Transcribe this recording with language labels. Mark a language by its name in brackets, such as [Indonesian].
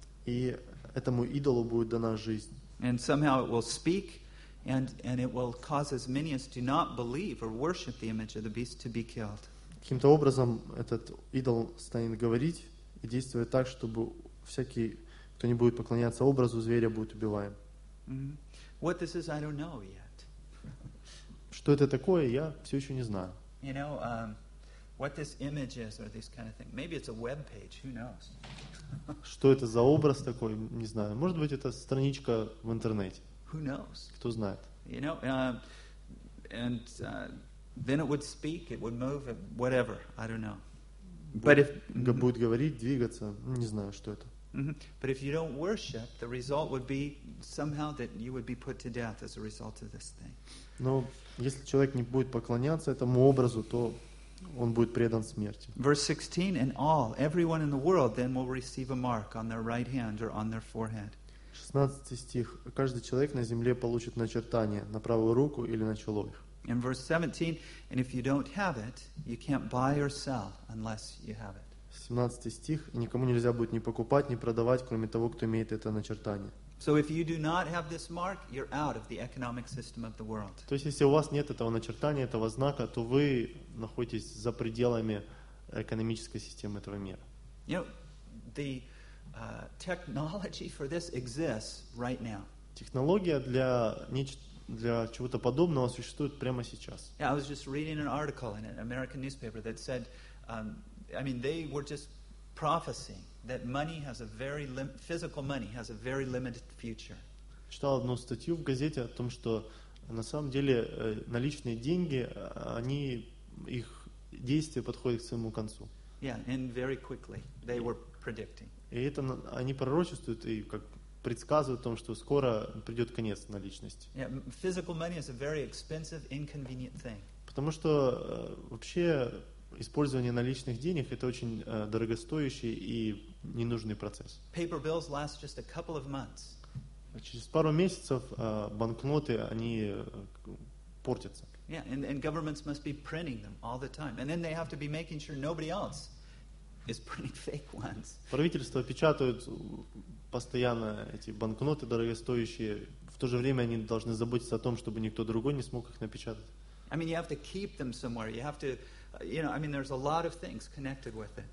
[Russian] И этому идолу будет дана жизнь. [English] And somehow it will speak, and it will cause as many as do not believe or worship the image of the beast to be killed. [Russian] Каким-то образом этот идол станет говорить и действовать так, чтобы всякий, кто не будет поклоняться образу зверя, будет убиваем. [English] Mm-hmm. What this is, I don't know yet. [Russian] Что это такое, я все еще не знаю. [English] You know, what this image is or this kind of thing. Maybe it's a web page, who knows? [Russian] Что это за образ такой, не знаю. Может быть, это страничка в интернете. [English] Who knows? [Russian] Кто знает? [English] You know, then it would speak, it would move, whatever, I don't know. [Russian] Будет говорить, двигаться, не знаю, что это. [English] But if you don't worship, the result would be somehow that you would be put to death as a result of this thing. [Russian] Но если человек не будет поклоняться этому образу, то он будет предан смерти. [English] Verse 16, and all, everyone in the world then will receive a mark on their right hand or on their forehead. [Russian] 16 стих. Каждый человек на земле получит начертание на правую руку или на чело их. [English] In verse 17, and if you don't have it, you can't buy or sell unless you have it. [Russian] 17 стих. И никому нельзя будет ни покупать, ни продавать, кроме того, кто имеет это начертание. [English] So if you do not have this mark, you're out of the economic system of the world. [Russian] То есть если у вас нет этого начертания, этого знака, то вы находитесь за пределами экономической системы этого мира. [English] You know, the technology for this exists right now. [Russian] Технология для чего-то подобного существует прямо сейчас. [English] Yeah, I was just reading an article in an American newspaper that said, they were just prophesying that money has a very physical money has a very limited future. [Russian] Читал одну статью в газете о том, что на самом деле наличные деньги, они их действие подходит к своему концу. [English] Yeah, and very quickly they were predicting. [Russian] И это они пророчествуют и как предсказывают о том, что скоро придет конец наличности. [English] Yeah, physical money is a very expensive, inconvenient thing. [Russian] Потому что вообще использование наличных денег — это очень дорогостоящий и ненужный процесс. [English] Paper bills last just a couple of months. [Russian] Через пару месяцев банкноты они портятся. [English] Yeah, and governments must be printing them all the time, and then they have to be making sure nobody else is printing fake ones. [Russian] Правительства печатают постоянно эти банкноты дорогостоящие. В то же время они должны заботиться о том, чтобы никто другой не смог их напечатать. [English] I mean, you have to keep them somewhere. You have to, you know, I mean, there's a lot of things connected with it.